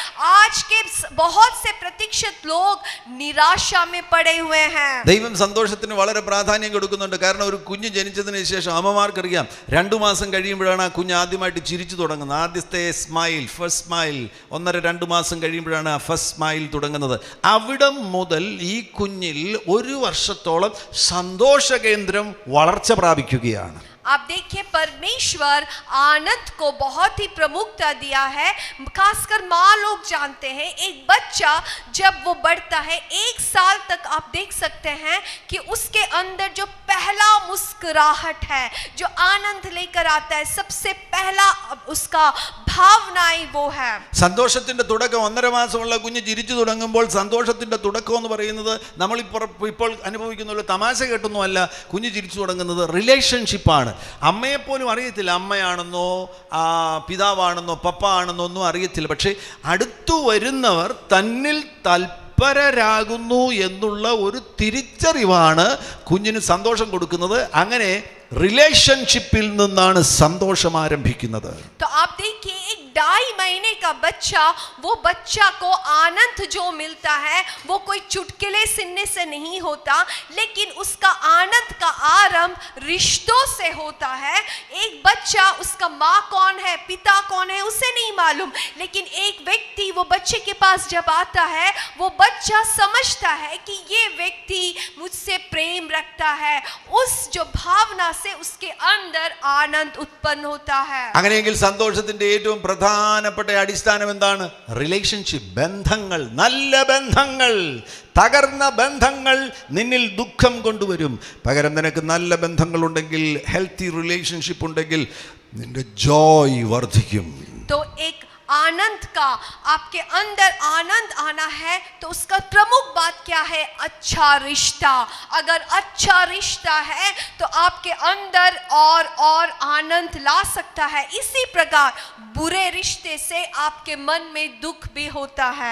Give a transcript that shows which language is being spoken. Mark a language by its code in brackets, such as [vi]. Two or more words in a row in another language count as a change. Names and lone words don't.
[hi] आज के बहुत से प्रतिशत लोग निराशा में पड़े हुए हैं. [ml] ദൈവം സന്തോഷത്തിന് വളരെ പ്രാധാന്യം കൊടുക്കുന്നുണ്ട്. കാരണം ഒരു കുഞ്ഞ് ജനിച്ചതിന് ശേഷം അമ്മമാർക്കറിയാം 2 മാസം കഴിയുമ്പോഴാണ് ആ കുഞ്ഞ് ആദ്യമായിട്ട് ചിരിച്ചു തുടങ്ങുന്നത്. ആദ്യത്തെ സ്മൈൽ, [en] first smile [ml] 1.5-2 മാസം കഴിയുമ്പോഴാണ് ആ [en] first smile [ml] തുടങ്ങുന്നത്. അവിടം മുതൽ ഈ കുഞ്ഞിൽ 1 വർഷത്തോളം സന്തോഷ കേന്ദ്രം വളർച്ച പ്രാപിക്കുകയാണ്. [hi] आप देखिए परमेश्वर आनंद को बहुत ही प्रमुखता दिया है. खासकर माँ लोग जानते हैं एक बच्चा जब वो बढ़ता है 1 साल तक आप देख सकते हैं कि उसके अंदर जो पहला मुस्कुराहट है, जो आनंद लेकर आता है, सबसे पहला उसका भावनाएं वो है. [ml] സന്തോഷത്തിന്റെ തുടക്കം 1.5 മാസമുള്ള കുഞ്ഞ് ചിരിച്ചു തുടങ്ങുമ്പോൾ സന്തോഷത്തിന്റെ തുടക്കം എന്ന് പറയുന്നത് നമ്മൾ ഇപ്പോൾ അനുഭവിക്കുന്ന തമാശ കേട്ടൊന്നുമല്ല. കുഞ്ഞ് ചിരിച്ചു തുടങ്ങുന്നത് റിലേഷൻഷിപ്പാണ്. അമ്മയെപ്പോലും അറിയത്തില്ല അമ്മയാണെന്നോ പിതാവാണെന്നോ പപ്പ ആണെന്നോ ഒന്നും അറിയത്തില്ല. പക്ഷെ അടുത്തു വരുന്നവർ തന്നിൽ തൽപരരാകുന്നു എന്നുള്ള ഒരു തിരിച്ചറിവാണ് കുഞ്ഞിന് സന്തോഷം കൊടുക്കുന്നത്. അങ്ങനെ റിലേഷൻഷിപ്പിൽ നിന്നാണ് സന്തോഷം ആരംഭിക്കുന്നത്. [hi] तो आप देखिए एक 2.5 महीने का बच्चा, वो बच्चा को आनंद जो मिलता है वो कोई चुटकुले सुनने से नहीं होता, लेकिन उसका आनंद का आरंभ रिश्तों से होता है. एक बच्चा, उसका माँ कौन है, पिता कौन है, उसे नहीं मालूम, लेकिन एक व्यक्ति वो बच्चे के पास जब आता है, वो बच्चा समझता है कि ये व्यक्ति मुझसे प्रेम रखता है. उस जो भावना से उसके अंदर आनंद उत्पन्न होता है. [ml] അങ്ങനെയെങ്കിൽ സന്തോഷത്തിന്റെ ഏറ്റവും പ്രധാനപ്പെട്ട അടിസ്ഥാനം എന്താണ്? റിലേഷൻഷിപ്പ്, ബന്ധങ്ങൾ, നല്ല ബന്ധങ്ങൾ. തകർന്ന ബന്ധങ്ങൾ നിന്നിൽ ദുഃഖം കൊണ്ടുവരും. പകരം നിനക്ക് നല്ല ബന്ധങ്ങൾ ഉണ്ടെങ്കിൽ, [en] healthy relationship [ml] ഉണ്ടെങ്കിൽ നിന്റെ ജോയ് വർദ്ധിക്കും. [hi] तो एक आनंद का आपके अंदर आनंद आना है तो उसका प्रमुख बात क्या है? अच्छा रिश्ता. अगर अच्छा रिश्ता है तो आपके अंदर और आनंद ला सकता है. इसी प्रकार बुरे रिश्ते से आपके मन में दुख भी होता है.